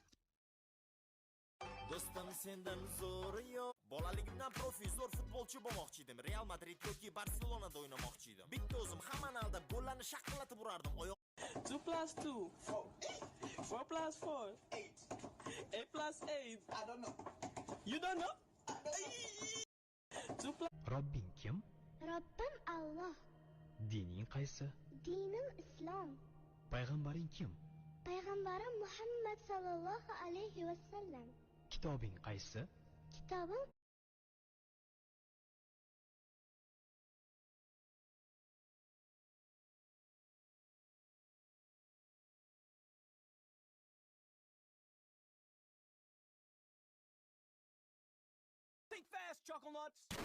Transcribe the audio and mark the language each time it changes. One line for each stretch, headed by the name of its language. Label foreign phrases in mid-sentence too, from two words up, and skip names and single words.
Uzbek: Do'stim, sendan zo'ri yo'q. Bolaligimdan profi zo'r futbolchi bo'lmoqchi edim. Real Madrid yoki Barselonada o'ynamoqchi edim. Bitta o'zim hammani aldab gollarni shaqillatib urardim.
English: 2 plus 2. 4 plus 4. 8. 8 plus 8. I don't know. You don't know? 2 plus...
Uzbek: Robbing kim? Robbim Alloh, Dining qaysi? dinim Islom. Payg'ambaring kim? Payg'ambarim Muhammad
Arabic: صلى الله عليه وسلم.
Uzbek: Kitobing qaysi? Kitobim
English: Think fast, chuckle nuts.